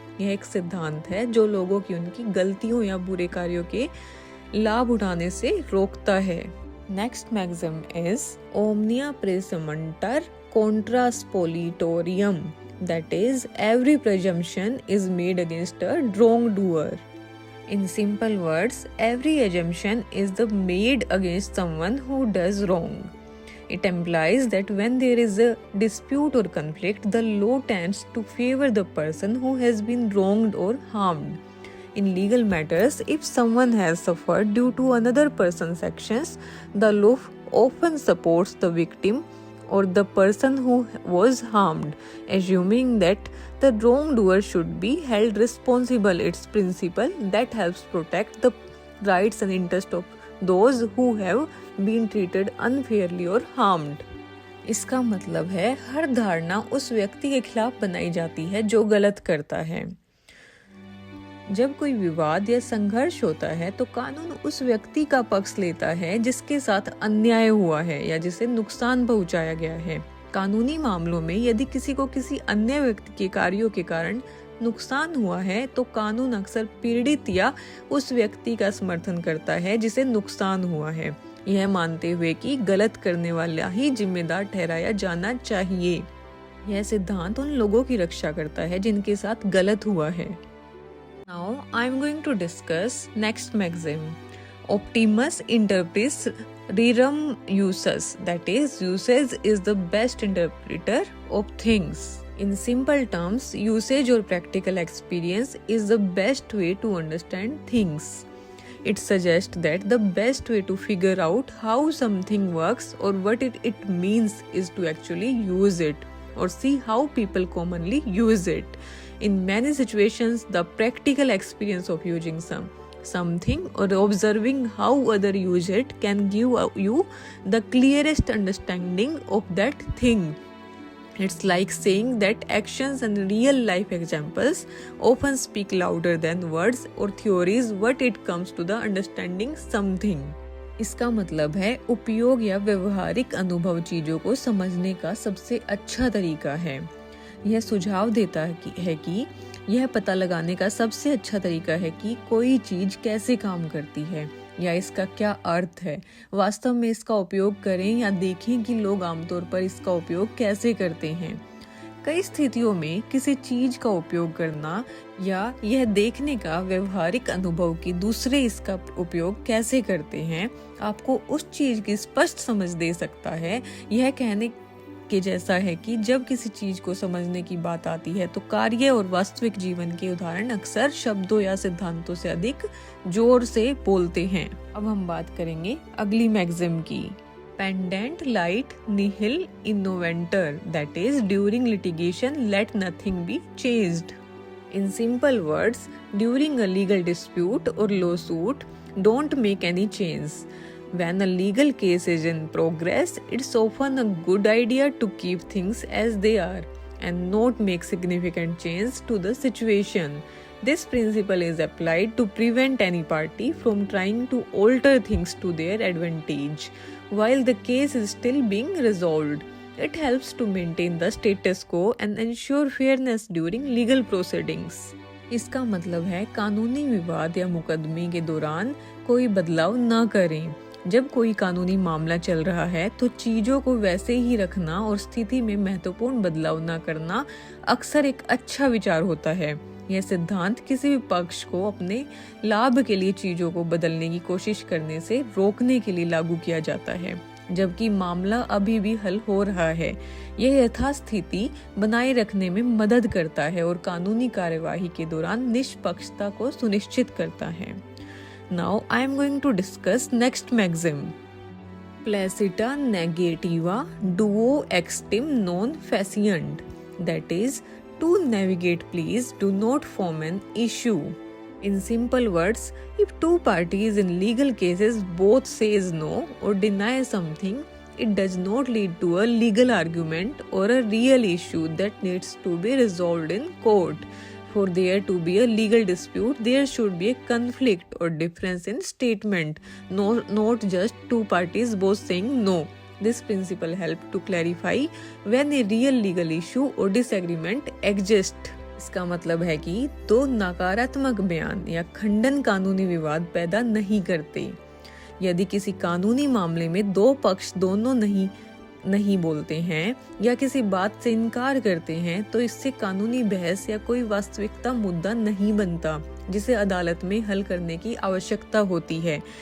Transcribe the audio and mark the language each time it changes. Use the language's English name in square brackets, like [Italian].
[Hindi] यह एक सिद्धांत है जो लोगों की उनकी गलतियों या बुरे कार्यों के लाभ उठाने से रोकता है। [English] next maxim is [Latin] ओमनिया प्रेसमंटर contra spoliatorium, [English] that is, every presumption is made against a wrongdoer. In simple words, every assumption is made against someone who does wrong. It implies that when there is a dispute or conflict, the law tends to favor the person who has been wronged or harmed. In legal matters, if someone has suffered due to another person's actions, the law often supports the victim or the person who was harmed, assuming that the wrongdoer should be held responsible. It's principle that helps protect the rights and interests of those who have been treated unfairly or harmed. [Hindi] इसका मतलब है हर धारणा उस व्यक्ति के खिलाफ बनाई जाती है जो गलत करता है। जब कोई विवाद या संघर्ष होता है तो कानून उस व्यक्ति का पक्ष लेता है जिसके साथ अन्याय हुआ है या जिसे नुकसान पहुंचाया गया है। कानूनी मामलों में यदि किसी को किसी अन्य व्यक्ति के कार्यों के कारण नुकसान हुआ है तो कानून अक्सर पीड़ित या उस व्यक्ति का समर्थन करता है जिसे नुकसान हुआ है, यह मानते हुए कि गलत करने वाला ही जिम्मेदार ठहराया जाना चाहिए। यह सिद्धांत उन लोगों की रक्षा करता है जिनके साथ गलत हुआ है। [English] Now I am going to discuss next maxim. [Latin] Optimus interprets rerum usus, [English] that is, usage is the best interpreter of things. In simple terms, usage or practical experience is the best way to understand things. It suggests that the best way to figure out how something works or what it means is to actually use it or see how people commonly use it. In many situations, the practical experience of using something or observing how others use it can give you the clearest understanding of that thing. It's like saying that actions and real life examples often speak louder than words or theories when it comes to the understanding something. [Hindi] इसका मतलब है उपयोग या व्यवहारिक अनुभव चीजों को समझने का सबसे अच्छा तरीका है। यह सुझाव देता है कि यह पता लगाने का सबसे अच्छा तरीका है कि कोई चीज कैसे काम करती है या इसका क्या अर्थ है। वास्तव में इसका उपयोग करें या देखें कि लोग आमतौर पर इसका उपयोग कैसे करते हैं। कई स्थितियों में किसी चीज का उपयोग करना या यह देखने का व्यवहारिक अनुभव कि दूसरे इसका उपयोग कैसे करते हैं आपको उस चीज की स्पष्ट समझ दे सकता है। यह कहने के जैसा है कि जब किसी चीज को समझने की बात आती है तो कार्य और वास्तविक जीवन के उदाहरण अक्सर शब्दों या सिद्धांतों से अधिक जोर से बोलते हैं। अब हम बात करेंगे अगली मैक्सिम की। [Latin] Pendant light nihil innoventur, [English] that is, during litigation let nothing be changed. In simple words, during a legal dispute or lawsuit, don't make any change. When a legal case is in progress, it's often a good idea to keep things as they are and not make significant change to the situation. This principle is applied to prevent any party from trying to alter things to their advantage while the case is still being resolved. It helps to maintain the status quo and ensure fairness during legal proceedings. [Hindi] इसका मतलब है कानूनी विवाद या मुकदमे के दौरान कोई बदलाव न करें। जब कोई कानूनी मामला चल रहा है तो चीजों को वैसे ही रखना और स्थिति में महत्वपूर्ण बदलाव न करना अक्सर एक अच्छा विचार होता है। यह सिद्धांत किसी भी पक्ष को अपने लाभ के लिए चीजों को बदलने की कोशिश करने से रोकने के लिए लागू किया जाता है, जबकि मामला अभी भी हल हो रहा है। यह यथास्थिति बनाए रखने में मदद करता है और कानूनी कार्यवाही के दौरान निष्पक्षता को सुनिश्चित करता है। [English] Now I am going to discuss next maxim. [Latin] Placita negativa duo extim non faciunt. [English] That is, to navigate please do not form an issue. In simple words, if two parties in legal cases both says no or deny something, it does not lead to a legal argument or a real issue that needs to be resolved in court. For there to be a legal dispute, there should be a conflict or difference in statement, not just two parties both saying no. This principle helps to clarify when a real legal issue or disagreement exists. [Hindi] इसका मतलब है कि दो नकारात्मक बयान या खंडन कानूनी विवाद पैदा नहीं करते। यदि किसी कानूनी मामले में दो पक्ष दोनों नहीं नहीं बोलते हैं या किसी बात से इनकार करते हैं तो इससे कानूनी बहस या कोई वास्तविकता मुद्दा नहीं बनता जिसे अदालत में हल करने की आवश्यकता होती है।